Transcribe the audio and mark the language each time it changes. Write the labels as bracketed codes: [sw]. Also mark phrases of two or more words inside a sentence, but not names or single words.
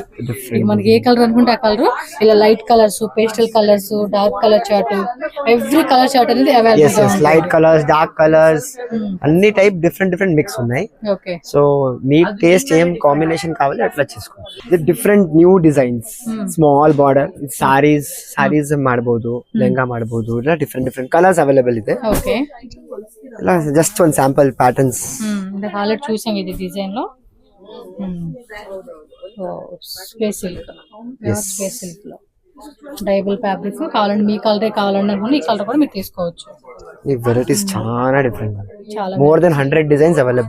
[te] మనకి ఏ కలర్ అనుకుంటే ఆ కలర్, ఇలా [en] light colours, pastel colours, dark colour chart, every colour chart, [te] ఎవ్రీ కలర్ చార్ట్ అనేది అవైలబుల్ గా ఉంది. [en] light colours, dark colours, [te] అన్ని [en] type different mix [te] ఉన్నాయి. ఓకే, సో మీ టేస్ట్ ఏం కాంబినేషన్ కావాలి అట్లా చేసుకోండి. ఇది [en] different new designs, small border sarees [kn] ಮಾಡಬಹುದು, ಲೆಹಂಗಾ ಮಾಡಬಹುದು. ಇಲ್ಲ [en] different colours available [kn] ಇದೆ. [te] ఓకే, [kn] ಇಲ್ಲ ಜಸ್ಟ್ ಒಂದು [en] sample patterns. [te] ఇది ఆల్రెడీ చూసాం ఇది డిజైన్ లో. [en] space silk [te] లో [en] dyeable fabric [te] కావాలంటే మీ కలరే కావాలంటే ఈ కలర్ కూడా మీరు తీసుకోవచ్చు. ఈ వెరైటీస్ చాలా డిఫరెంట్, చాలా [en] more than 100 designs available.